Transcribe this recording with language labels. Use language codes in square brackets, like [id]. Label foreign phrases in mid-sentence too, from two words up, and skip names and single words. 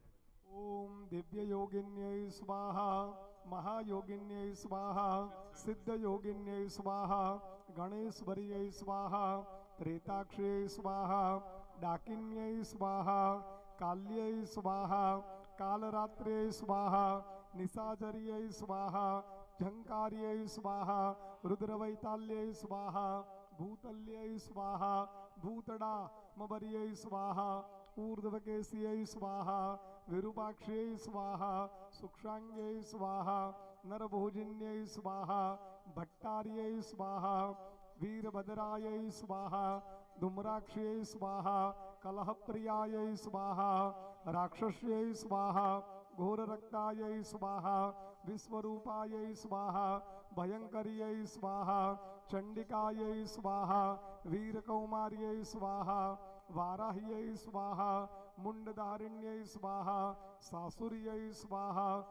[sa] ॐ दिव्य योगिन्यय स्वाहा, महायोगिन्यय स्वाहा, सिद्ध योगिन्यय स्वाहा, गणेश्वर्यय स्वाहा, त्रेताक्षय स्वाहा, डाकिन्यय स्वाहा, काल्यय स्वाहा, कालरात्र्यय स्वाहा, निशाचर्यय स्वाहा, झंकार्यय स्वाहा, रुद्रवैताल्यय स्वाहा, भूतल्यय स्वाहा, भूतडामबर्यय स्वाहा, ऊर्ध्वकेश्यै स्वाहा, विरूपाक्षै स्वाहा, सूक्षांग्यै स्वाहा, नरभोजिन्यै स्वाहा, भट्टार्यै स्वाहा, वीरभद्रायै स्वाहा, धूम्राक्षै स्वाहा, कलहप्रियायै स्वाहा, राक्षस्यै स्वाहा, घोररक्तायै स्वाहा, विश्वरूपायै स्वाहा, भयंकर्यै स्वाहा, चंडिकायै स्वाहा, वीरकौमार्यै स्वाहा, वाराह्यै स्वाहा, मुंडधारिण्यै स्वाहा, सासुर्यै स्वाहा,